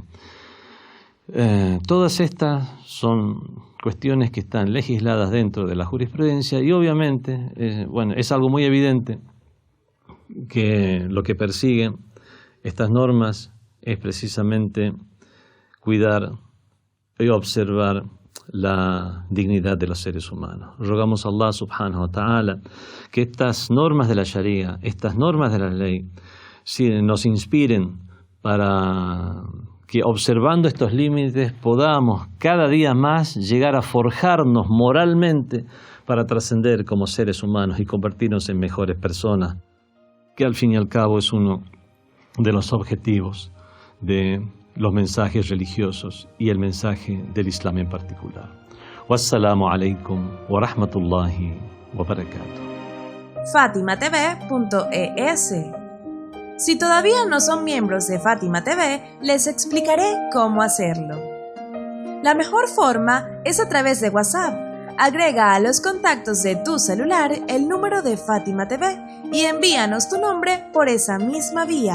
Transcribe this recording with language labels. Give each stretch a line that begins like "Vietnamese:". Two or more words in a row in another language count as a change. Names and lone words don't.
Spanish: Todas estas son cuestiones que están legisladas dentro de la jurisprudencia y obviamente, es algo muy evidente que lo que persiguen estas normas es precisamente cuidar y observar la dignidad de los seres humanos. Rogamos a
Arabic: الله سبحانه وتعالى
Spanish: que estas normas de la Sharia, estas normas de la ley, nos inspiren para que observando estos límites podamos cada día más llegar a forjarnos moralmente para trascender como seres humanos y convertirnos en mejores personas, que al fin y al cabo es uno de los objetivos de los mensajes religiosos y el mensaje del Islam en particular.
Arabic: والسلام عليكم ورحمة الله وبركاته.
Spanish: FatimaTV.es. Si todavía no son miembros de Fátima TV, les explicaré cómo hacerlo. La mejor forma es a través de WhatsApp. Agrega a los contactos de tu celular el número de Fátima TV y envíanos tu nombre por esa misma vía.